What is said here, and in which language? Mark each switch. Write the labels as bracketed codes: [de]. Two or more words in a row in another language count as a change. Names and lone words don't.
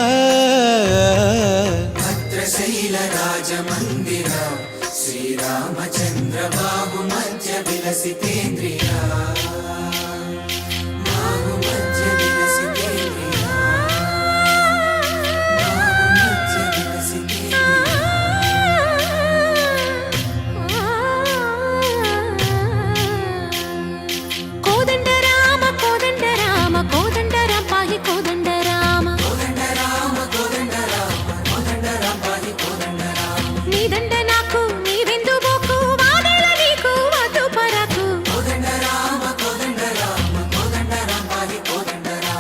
[sa] ಭದ್ರಶೈಲ ರಾಜ ಮಂದಿರ ಶ್ರೀರಾಮಚಂದ್ರ ಬಾಹು ಮಧ್ಯ ವಿಲಸಿತೇಂದ್ರಿಯ ಬಾಹು ಮಧ್ಯ ವಿಲಸಿತೇಂದ್ರಿಯ ಬಾಹು ಮಧ್ಯ ವಿಲಸಿತೇಂದ್ರಿಯ [te] కోదండ రామ కోదండ రామ కోదండ రామ పాహి కోదండ రామ కోదండ రామ కోదండ రామ కోదండ రామ పాహి కోదండ రామ నీదండ నాకు నీవెందు బోకు వాదల నీకు వద్దు పరకు కోదండ రామ కోదండ రామ కోదండ రామ పాహి కోదండ రామ